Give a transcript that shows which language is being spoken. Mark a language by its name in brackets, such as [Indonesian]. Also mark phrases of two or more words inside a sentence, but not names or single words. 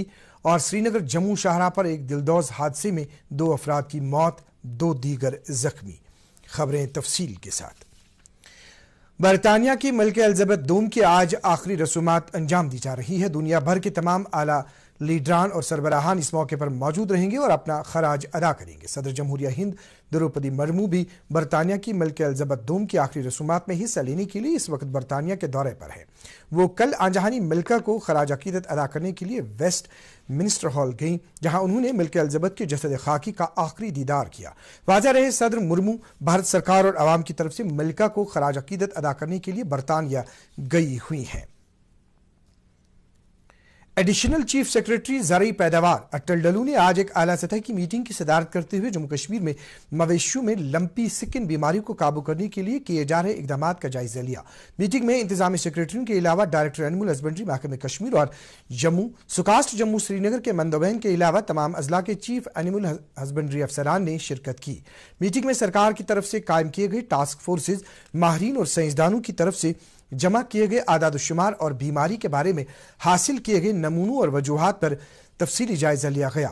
[Urdu] اور سری نگر جموں شاہراہ پر ایک دلدوز حادثے میں 2 افراد کی موت، 2 دیگر زخمی۔ خبریں تفصیل کے ساتھ۔ برطانیہ کی ملکہ الزبتھ دوم کی آج آخری رسومات انجام دی جا رہی ہے۔ دنیا بھر کے تمام اعلیٰ لیڈران اور سربراہان اس موقع پر موجود رہیں گے اور اپنا خراج ادا کریں گے۔ صدر جمہوریہ ہند دروپدی مرمو بھی برطانیہ کی ملکہ الزبتھ دوم کی آخری رسومات میں حصہ لینے کے لیے اس وقت برطانیہ کے دورے پر ہے۔ وہ کل آنجہانی ملکہ کو خراج عقیدت ادا کرنے کے لیے ویسٹ منسٹر ہال گئیں، جہاں انہوں نے ملکہ الزبتھ کے جسد خاکی کا آخری دیدار کیا۔ واضح رہے، صدر مرمو بھارت سرکار اور عوام کی طرف سے ملکہ کو خراج عقیدت ادا کرنے کے لیے برطانیہ گئی ہوئی ہیں۔ [English] Additional Chief Secretary [Urdu] زرعی پیداوار اٹل ڈلو نے آج ایک اعلیٰ سطح کی میٹنگ کی صدارت کرتے ہوئے جموں کشمیر میں مویشیوں میں [English] lumpy skin [Urdu] بیماری کو قابو کرنے کے لیے کیے جا رہے اقدامات کا جائزہ لیا۔ میٹنگ میں انتظامی سیکرٹریوں کے علاوہ [English] Director Animal Husbandry [Urdu] محکمہ کشمیر اور جموں، سکاسٹ جموں سری نگر کے مندوبین کے علاوہ تمام اضلاع کے [English] Chief Animal Husbandry [Urdu] افسران نے شرکت کی۔ میٹنگ میں سرکار کی طرف سے قائم کیے گئے [English] task forces, [Urdu] ماہرین اور سائنسدانوں کی طرف سے جمع کیے گئے اعداد و شمار اور بیماری کے بارے میں حاصل کیے گئے نمونوں اور وجوہات پر تفصیلی جائزہ لیا گیا۔